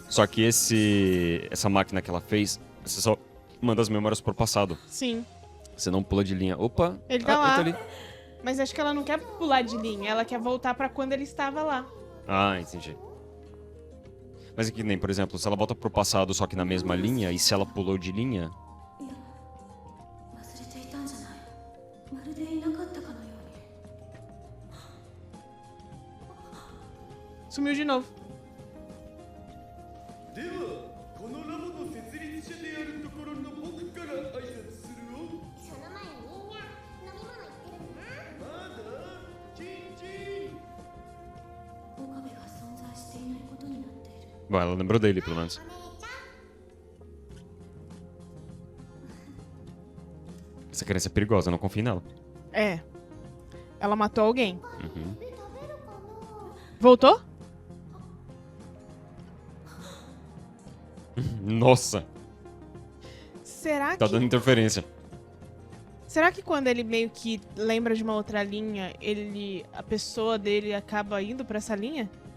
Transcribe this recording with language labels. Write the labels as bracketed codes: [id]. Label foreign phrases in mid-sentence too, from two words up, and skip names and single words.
[pt] Só que essa máquina que ela fez, você só manda as memórias pro passado. sim. Você não pula de linha. Opa! Ele tá lá. Ele tá ali. Mas acho que ela não quer pular de linha, ela quer voltar pra quando ele estava lá. Ah, entendi. Mas é que nem, por exemplo, se ela volta pro passado só que na mesma linha, e se ela pulou de linha, [ja] 忘れていたんじゃない。まるでいなかったかのように。 [pt] Sumiu de novo. [ja] ではこのラボの設立者であるところの僕から挨拶するよ。その前にみんな飲み物言ってるな。まだチンチン。岡部が存在していないことになっている。 [pt] bom, ela lembrou dele, pelo menos. [ja] お姉ちゃん [pt] Essa criança é perigosa, eu não confio nela. É. Ela matou alguém. Uhum. [ja] 食べるかな。 [pt] Voltou? Nossa, Será tá que... dando interferência. Será que quando ele meio que lembra de uma outra linha, a pessoa dele acaba indo pra essa linha?